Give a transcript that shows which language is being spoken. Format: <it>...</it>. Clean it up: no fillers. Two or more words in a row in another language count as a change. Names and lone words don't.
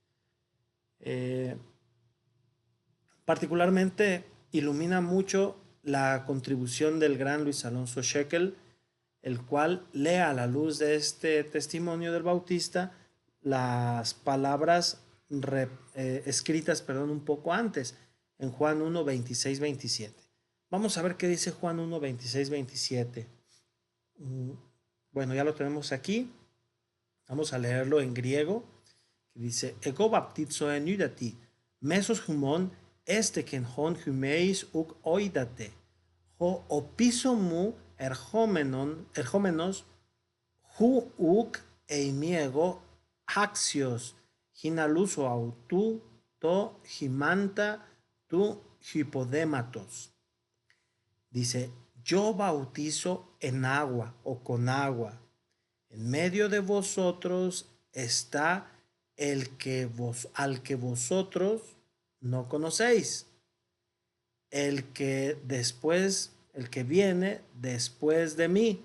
<es>Particularmente ilumina mucho la contribución del gran Luis Alonso Shekel, el cual lee a la luz de este testimonio del Bautista las palabras escritas un poco antes, en Juan 1, 26, 27. Vamos a ver qué dice Juan 1, 26, 27. Bueno, ya lo tenemos aquí. Vamos a leerlo en griego.</es> <el>Dice, ἐγὼ βαπτίζω ἐν ὕδατι, μέσος ὑμῶν ἕστηκεν ὃν ὑμεῖς οὐκ οἴδατε, ὁ ὀπίσω μου ἐρχόμενος οὗ οὐκ εἰμὶ ἐγὼ ἄξιος ἵνα λύσω αὐτοῦ τὸν ἱμάντα τοῦ ὑποδήματος.</el> <es>Dice, yo bautizo en agua o con agua. En medio de vosotros está al que vosotros no conocéis. El que viene después de mí.</es>